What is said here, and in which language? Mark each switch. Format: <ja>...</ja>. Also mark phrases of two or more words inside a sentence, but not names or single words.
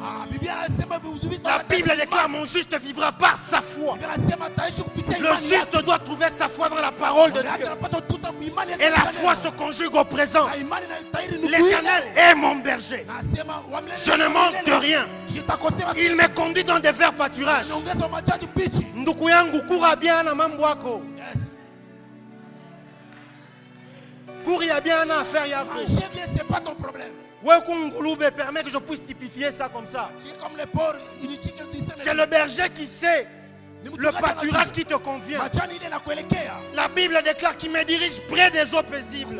<fr>La Bible déclare mon juste vivra par sa foi. Le juste doit trouver sa foi dans la parole de Dieu. Et la foi se conjugue au présent. L'Éternel est mon berger. Je ne manque de rien. Il me conduit dans des verts pâturages.</fr> <sw>Nduku yangu kura bien na mambo yako.</sw> <fr>Courir bien na affaire yako. Manger bien, c'est pas ton problème. Permet que je puisse typifier ça comme ça. C'est comme les porcs. C'est le berger qui sait le pâturage qui te convient. La Bible déclare qu'il me dirige près des eaux paisibles.</fr>